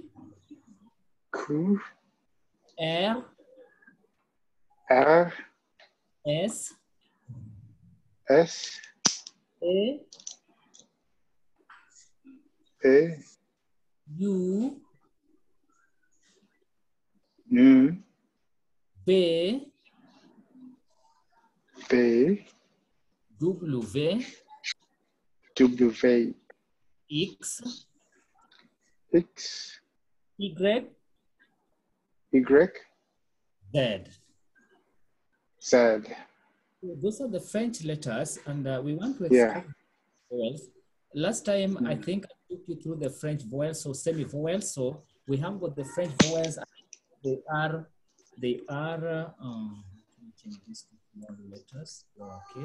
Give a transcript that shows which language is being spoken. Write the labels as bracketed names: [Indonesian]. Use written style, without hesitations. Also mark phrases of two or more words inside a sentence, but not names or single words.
[French] Q, R, R, S, S, A, E, U, N, B, B, W, W, X, X, Y, Y, Z. Z. [English] So those are the French letters, and we want to Yeah. extract vowels. Last time, I think I took you through the French vowels, so semi-vowels. So we have got the French vowels. They are, let me change this to small letters, lowercase.